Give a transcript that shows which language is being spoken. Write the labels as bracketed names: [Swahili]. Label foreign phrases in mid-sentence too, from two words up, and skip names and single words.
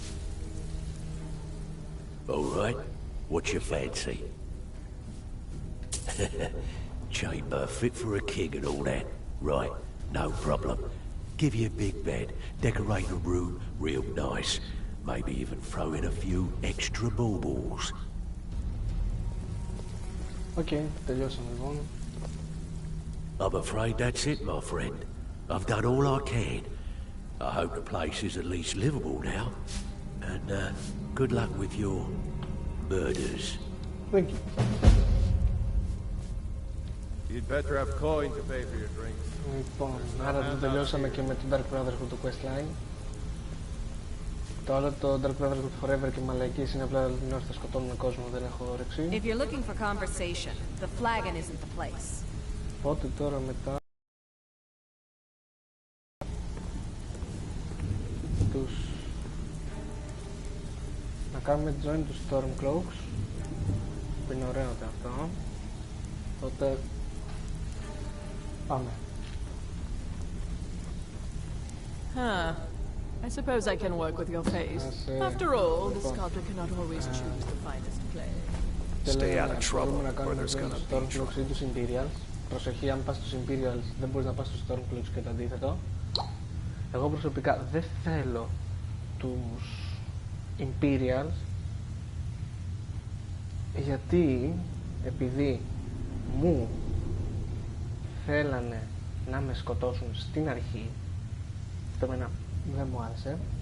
[English] Alright, what's your fancy? Chamber fit for a king and all that. Right, no problem. Give you a big bed, decorate a room real nice. Maybe even throw in a few extra baubles. [Greek] Okay, τελειώσαμε λοιπόν. [English] I'm afraid that's it, my friend. I've done all I can. I hope the place is at least livable now. And good luck with your murders. Thank you. You'd better have coin to pay for your drinks. [Greek] Λοιπόν, άρα το τελειώσαμε και με το Dark Brotherhood του questline. Το άλλο το Dark Brotherhood Forever και μαλαϊκής είναι απλά την ώρα θα σκοτώνουμε κόσμο, δεν έχω όρεξη. [English] If you're looking for conversation, the flagon isn't the place. [Greek] Οπότε τώρα μετά τους να κάνουμε join του Stormcloaks που είναι ωραίο και αυτό. Τότε πάμε. Huh. [English] I suppose I can work with your face. After all, the sculptor cannot always choose the finest clay. Stay out of trouble, [Greek] Μπορούμε να [English] or [Greek] κάνουμε [English] there's [Greek] join [English] gonna [Greek] τους [English] be [Greek] Stormcloaks ή [English] trouble. [Greek] τους Imperials. Προσοχή, αν πας στους Imperials δεν μπορείς να πας στους Stormcloaks και το αντίθετο. Εγώ προσωπικά δεν θέλω τους Imperials γιατί επειδή μου θέλανε να με σκοτώσουν στην αρχή, αυτό εμένα δεν μου άρεσε.